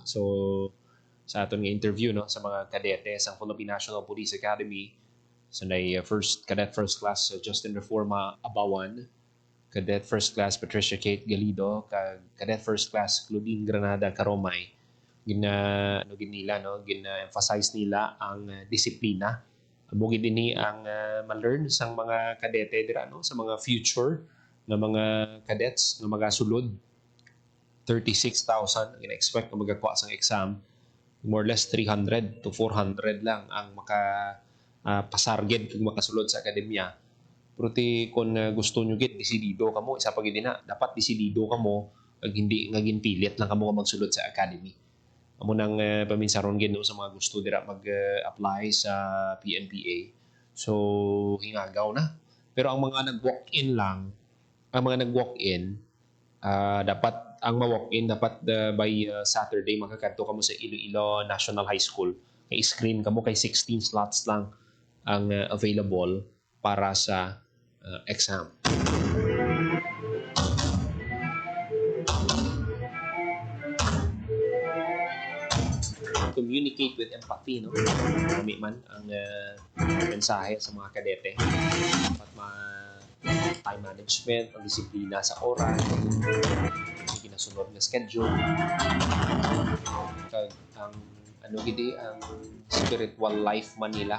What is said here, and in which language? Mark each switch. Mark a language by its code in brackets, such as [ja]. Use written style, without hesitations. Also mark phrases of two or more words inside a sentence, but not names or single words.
[hil] So, sa aton nga interview no, sa mga kadete sa Philippine National Police Academy, so Cadet First Class Justin Reforma Abawan, Cadet First Class Patricia Kate Galido, Cadet First Class Claudine Granada Caromay, gina-emphasize nila ang disiplina. Mugi din ni ang ma-learn sang mga kadete dira no, sa mga future ng mga cadets nga magasulod. 36,000 ina-expect na magakuha sang exam. [en] More or less [hil] 300 to 400 lang ang pasarged kung makasulod sa akademya. Pero kung gusto nyo desidido kamo, isa pag na, dapat desidido kamo, hindi nga ginpilit lang kamo magsulod sa academy. Amo nang paminsaron no, sa mga gusto dira mag-apply sa PNPA. So, hingagaw na. Pero ang mga nag-walk-in lang, dapat ang ma-walk-in dapat [en] by Saturday [hil] makakanto kamo sa Iloilo National High School. Kay screen kamo kay 16 slots lang ang available para sa exam. [en] Communicate with empathy, no? [hil] Kami man ang mensahe sa mga kadete. Dapat [en] time management, [hil] ang disiplina sa oras, ang ginasunod na schedule, ang ang [en] spiritual life [hil] man nila.